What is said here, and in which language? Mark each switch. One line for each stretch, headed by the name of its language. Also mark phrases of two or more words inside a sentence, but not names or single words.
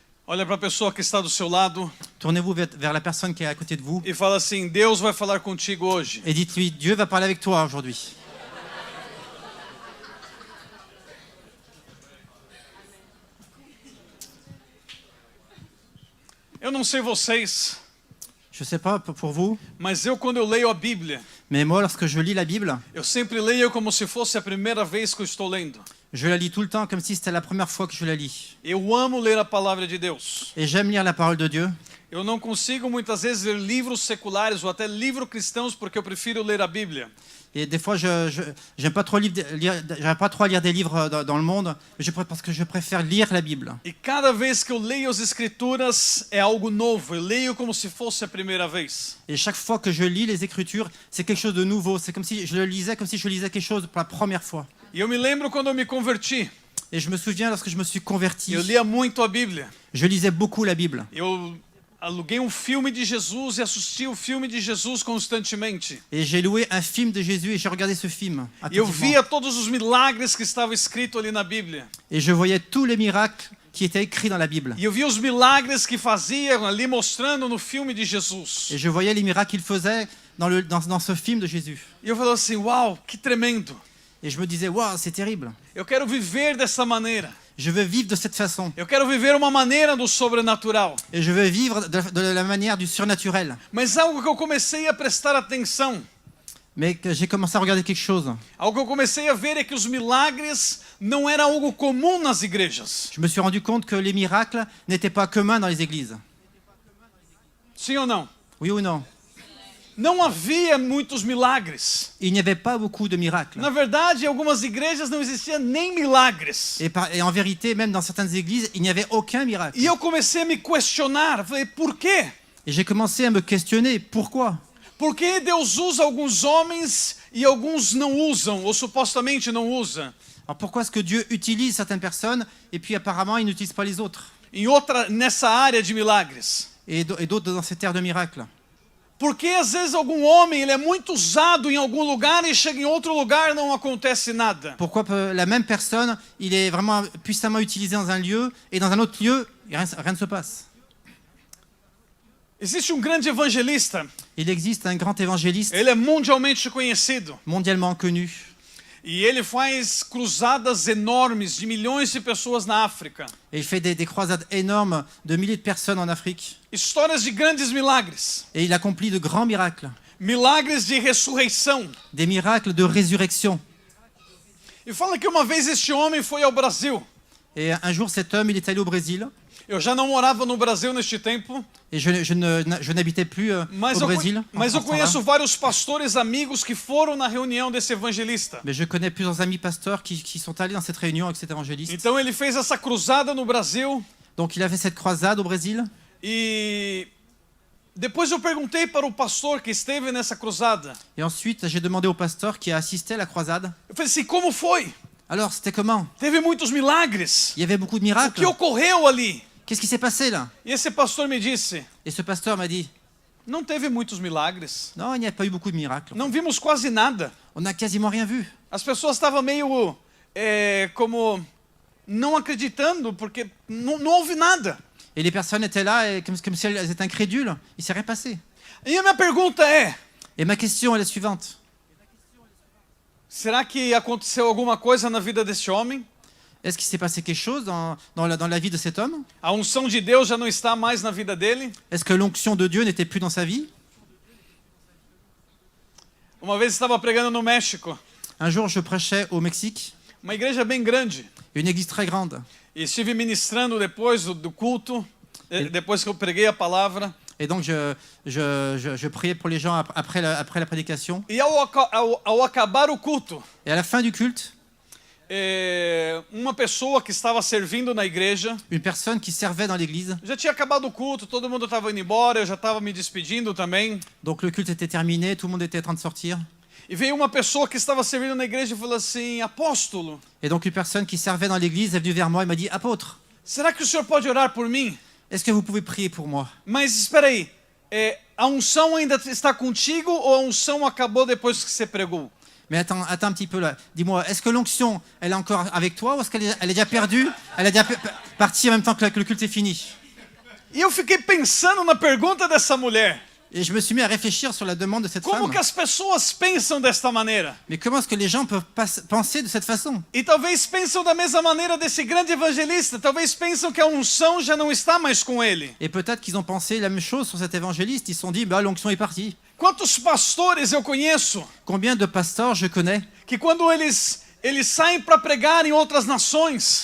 Portuguese: Olha para a pessoa que está do seu lado
French: Tournez-vous vers la personne qui est à côté de vous
Portuguese: e fala assim: Deus vai falar contigo hoje.
French: et dites-lui, Dieu va parler avec toi aujourd'hui.
Portuguese: Eu não sei vocês,
French: Je ne sais pas pour vous,
Portuguese: mas quando eu leio a Bíblia,
French: mais moi, lorsque je lis la Bible,
Portuguese: eu sempre leio como se fosse a primeira vez que eu estou lendo.
French: je la lis tout le temps comme si c'était la première fois que je la lis.
Portuguese: Eu amo ler a palavra de Deus.
French: Et j'aime lire la parole de Dieu.
Portuguese: Eu não consigo muitas vezes ler livros seculares ou até livros cristãos porque eu prefiro ler a Bíblia.
French: Et des fois, j'aime pas trop j'aime pas trop lire des livres dans le monde, parce que je préfère lire la Bible.
Portuguese: E cada vez que eu leio as Escrituras é algo novo. Eu leio como se fosse a primeira vez.
French: Et chaque fois que je lis les Écritures, c'est quelque chose de nouveau. C'est comme si je le lisais, comme si je lisais quelque chose pour la première fois.
Portuguese: E eu me lembro quando eu me converti.
French: Et je me souviens lorsque je me suis converti,
Portuguese: Eu lia muito a Bíblia.
French: je lisais beaucoup la Bible.
Portuguese: Eu aluguei filme de Jesus e assisti o filme de Jesus constantemente.
French: Et j'ai loué un film de Jésus et j'ai regardé ce film
Portuguese: E eu
French: attentivement.
Portuguese: via todos os milagres que estavam escritos ali na Bíblia.
French: Et je voyais tous les miracles qui étaient écrits dans la Bible.
Portuguese: E eu via os milagres que faziam ali mostrando no filme de Jesus.
French: Et je voyais les miracles qu'il faisait dans ce film de Jésus.
Portuguese: E eu falava assim: uau, que tremendo.
French: Et je me disais, waouh, c'est terrible.
Portuguese: Eu quero viver dessa maneira.
French: Je veux vivre de cette façon.
Portuguese: Eu quero viver uma maneira do sobrenatural.
French: Et je veux vivre de la manière du surnaturel.
Portuguese: Mas algo que eu comecei a prestar atenção,
French: Mais que j'ai commencé à regarder quelque chose.
Portuguese: algo que eu comecei a ver é que os milagres não eram algo comum nas igrejas.
French: Je me suis rendu compte que les miracles n'étaient pas communs dans les églises.
Portuguese: Sim ou não?
French: Oui ou non?
Portuguese: Não havia muitos milagres.
French: Il n'y avait pas beaucoup de miracles.
Portuguese: Na verdade, em algumas igrejas não existia nem milagres.
French: Et en vérité, même dans certaines églises, il n'y avait aucun miracle.
Portuguese: E eu comecei a me questionar, falei, por quê?
French: Et j'ai commencé à me questionner, pourquoi?
Portuguese: Por que Deus usa alguns homens e alguns não usam, ou supostamente não usa?
French: Alors pourquoi est-ce que Dieu utilise certaines personnes et puis apparemment il n'utilise pas les autres?
Portuguese: Nessa área de milagres.
French: Et d'autres dans cette ère de miracles?
Portuguese: Porque às vezes algum homem ele é muito usado em algum lugar e chega em outro lugar e não acontece nada.
French: Pourquoi la même personne, il est vraiment puissamment utilisé dans un lieu et dans un autre lieu, rien ne se passe?
Portuguese: Existe grande evangelista.
French: Il existe un grand évangéliste
Portuguese: Ele é mundialmente conhecido.
French: mondialement connu.
Portuguese: E ele faz cruzadas enormes de milhões de pessoas na África.
French: Et il fait des croisades énormes de milliers de personnes en Afrique.
Portuguese: Histórias de grandes milagres.
French: Et il accomplit de grands miracles.
Portuguese: Milagres de ressurreição.
French: Des miracles de résurrection.
Portuguese: E fala que uma vez este homem foi ao Brasil.
French: Et un jour, cet homme, il est allé au Brésil.
Portuguese: Eu já não morava no Brasil neste tempo.
French: Et je n'habitais plus au Brésil.
Portuguese: Mas eu conheço vários pastores amigos que foram na reunião desse evangelista.
French: Mais je connais plusieurs amis pasteurs qui sont allés dans cette réunion avec cet évangéliste.
Portuguese: Então ele fez essa cruzada no Brasil.
French: Donc il a fait cette croisade au Brésil.
Portuguese: E depois eu perguntei para o pastor que esteve nessa cruzada.
French: Et ensuite, j'ai demandé au pasteur qui a assisté à la croisade.
Portuguese: Eu falei assim, como foi?
French: Alors, c'était comment?
Portuguese: Teve muitos milagres.
French: Il y avait beaucoup de
Portuguese: O
French: miracles.
Portuguese: que ocorreu ali?
French: Qu'est-ce qui s'est passé là?
Portuguese: E esse pastor me disse,
French: Et ce pasteur m'a dit,
Portuguese: não teve muitos milagres.
French: non, il n'y a pas eu beaucoup de miracles.
Portuguese: Não vimos quase nada.
French: On n'a quasiment rien vu.
Portuguese: As pessoas estavam meio como não acreditando porque não houve nada.
French: Et les personnes étaient là et comme si elles étaient incrédules. Il ne s'est rien passé.
Portuguese: E a minha pergunta é,
French: Et ma question est la suivante.
Portuguese: será que aconteceu alguma coisa na vida desse homem?
French: Est-ce qu'il s'est passé quelque chose dans la vie de cet homme?
Portuguese: A unção de Deus já não está mais na vida dele?
French: Est-ce que l'onction de Dieu n'était plus dans sa vie?
Portuguese: Uma vez estava pregando no México,
French: Un jour, je prêchais au Mexique,
Portuguese: uma igreja bem grande.
French: une église très grande.
Portuguese: E estive ministrando depois do culto, depois que eu preguei a palavra.
French: Et donc, je priais pour les gens après la prédication.
Portuguese: E ao acabar o culto,
French: Et à la fin du culte,
Portuguese: uma pessoa que estava servindo na igreja,
French: une personne qui servait dans l'église,
Portuguese: já tinha acabado o culto, todo mundo estava indo embora, eu já estava me despedindo também.
French: donc le culte était terminé, tout le monde était en train de sortir.
Portuguese: E veio uma pessoa que estava servindo na igreja e falou assim, apóstolo,
French: Et donc une personne qui servait dans l'église est venue vers moi et m'a dit, apôtre,
Portuguese: será que o senhor pode orar por mim?
French: est-ce que vous pouvez prier pour moi?
Portuguese: Mas espera aí, a unção ainda está contigo ou a unção acabou depois que você pregou?
French: Mais attends un petit peu là. Dis-moi, est-ce que l'onction, elle est encore avec toi ou est-ce qu'elle est déjà perdue? Elle est déjà partie en même temps que le culte est fini?
Portuguese: E eu fiquei pensando na pergunta dessa mulher.
French: Et je me suis mis à réfléchir sur la demande de cette
Portuguese: Como
French: femme.
Portuguese: que as pessoas pensam desta maneira?
French: Mais comment est-ce que les gens peuvent penser de cette façon?
Portuguese: E talvez pensam da mesma maneira desse grande evangelista. Talvez pensam que a unção já não está mais com ele.
French: Et peut-être qu'ils ont pensé la même chose sur cet évangéliste. Ils se sont dit, bah, l'onction est partie.
Portuguese: Quantos pastores eu conheço
French: Combien de pasteurs je connais,
Portuguese: que quando eles saem para pregar em outras nações